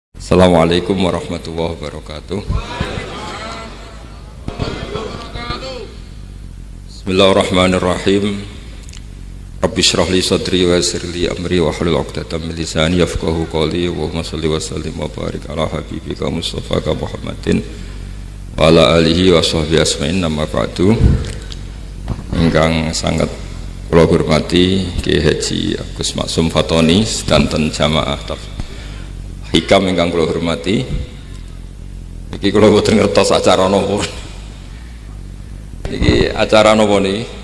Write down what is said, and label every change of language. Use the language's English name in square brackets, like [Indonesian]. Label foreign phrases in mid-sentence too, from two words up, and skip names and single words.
[Arabic] السلام عليكم ورحمة الله وبركاته. بسم الله الرحمن الرحيم. رب اشرح لي صدري ويسر لي أمري واحلل عقدة من لساني يفقهوا قولي وصل وسلم وبارك على حبيبك المصطفى محمد وعلى آله وصحبه أجمعين. أما بعد. [Javanese] Ingkang sangat kula hormati Ki Haji Agus Maksum Fatoni sedanten jamaah Hikam ingkang kula hormati. Iki kula boten ngertos acara napa. Iki acara napa niki?